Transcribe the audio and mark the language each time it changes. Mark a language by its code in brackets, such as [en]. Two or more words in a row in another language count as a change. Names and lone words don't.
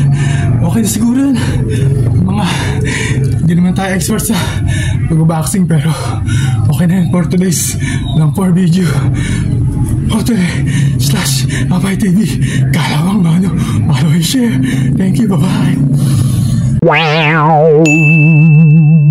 [tl] Okay na siguro yun. Hindi naman tayo expert sa pag-boxing, pero okay na yun [en] for today's [tl] lang [en] for video. [tl] Kakampay TV. Kalawang mano. [en] Follow and share. Thank you. Bye-bye. Wow.